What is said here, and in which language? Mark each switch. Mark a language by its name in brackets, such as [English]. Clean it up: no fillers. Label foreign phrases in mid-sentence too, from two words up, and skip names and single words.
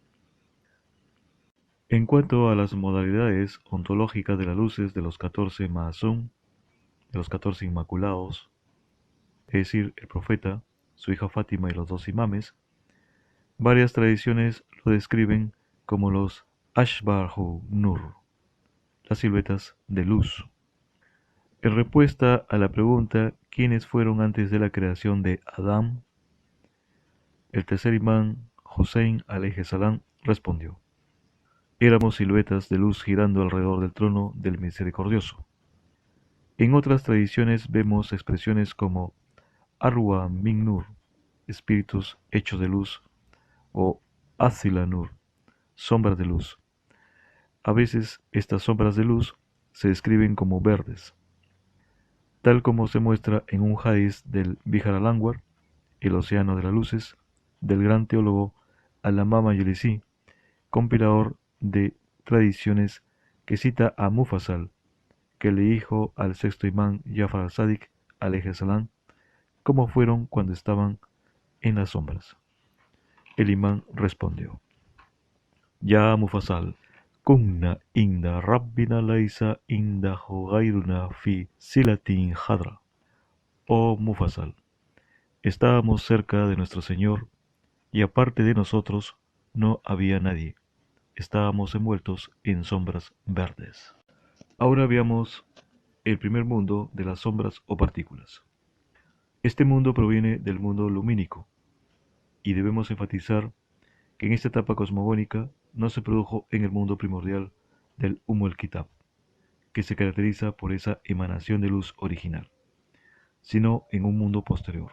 [Spanish] En cuanto a las modalidades ontológicas de las luces de los 14 Ma'asum, de los 14 Inmaculados, es decir, el profeta, su hija Fátima y los 2 imames, varias tradiciones lo describen como los [Arabic] أشباح نور, [Spanish] las siluetas de luz. En respuesta a la pregunta ¿quiénes fueron antes de la creación de Adán?, el tercer imán Hussein [Arabic] عليه السلام [Spanish] respondió: éramos siluetas de luz girando alrededor del trono del misericordioso. En otras tradiciones vemos expresiones como [Arabic] أرواح من نور, [Spanish] espíritus hechos de luz, o [Arabic] أظلة نور, [Spanish] sombras de luz. A veces estas sombras de luz se describen como verdes, tal como se muestra en un hadiz del Bihar al-Anwar, el océano de las luces, del gran teólogo Allamá Mayalisi, compilador de tradiciones, que cita a Mufassal, que le dijo al sexto imán Jafar al-Sadiq [Arabic] عليه السلام [Spanish] cómo fueron cuando estaban en las sombras. El imán respondió: [Arabic] يا مفضل كنا عند ربنا ليس عنده غيرنا في ظلة خضراء. [Spanish] Oh Mufassal, estábamos cerca de nuestro Señor y aparte de nosotros no había nadie. Estábamos envueltos en sombras verdes. Ahora veamos el primer mundo de las sombras o partículas. Este mundo proviene del mundo lumínico, y debemos enfatizar que en esta etapa cosmogónica no se produjo en el mundo primordial del el-Kitab, que se caracteriza por esa emanación de luz original, sino en un mundo posterior.